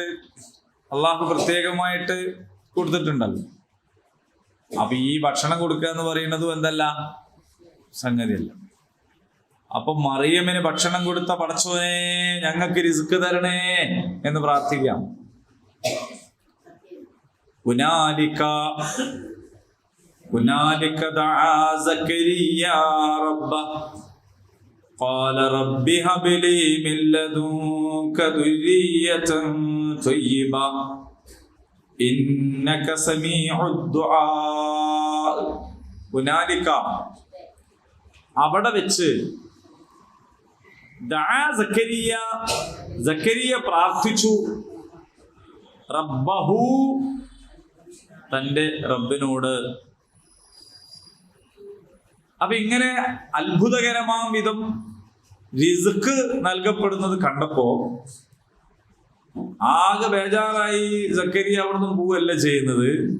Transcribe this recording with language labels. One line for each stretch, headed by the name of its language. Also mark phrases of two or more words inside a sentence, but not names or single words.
Malayalam: അള്ളാഹു പ്രത്യേകമായിട്ട് കൊടുത്തിട്ടുണ്ടല്ലോ. അപ്പൊ ഈ ഭക്ഷണം കൊടുക്കുക എന്ന് പറയുന്നതും എന്തല്ല, സംഗതിയല്ല. അപ്പൊ മറിയമിന് ഭക്ഷണം കൊടുത്ത പടച്ചോനെ ഞങ്ങൾക്ക് റിസ്ക് തരണേ എന്ന് പ്രാർത്ഥിക്കാം.
Arabic: هنالك دعا زكريا ربه قال رب هب لي من لدنك ذرية طيبة إنك سميع الدعاء.
Malayalam: هنالك അവിടെ വെച്ച് ദഅ സക്കരിയ പ്രാർത്ഥിച്ചു, റബ്ബഹു തന്റെ റബ്ബിനോട്. അപ്പൊ ഇങ്ങനെ അത്ഭുതകരമാം വിധം റിസ്ക് നൽകപ്പെടുന്നത് കണ്ടപ്പോ ആകെ ബേജാറായി സക്കരിയ അവിടുന്ന് പോവല്ല ചെയ്യുന്നത്.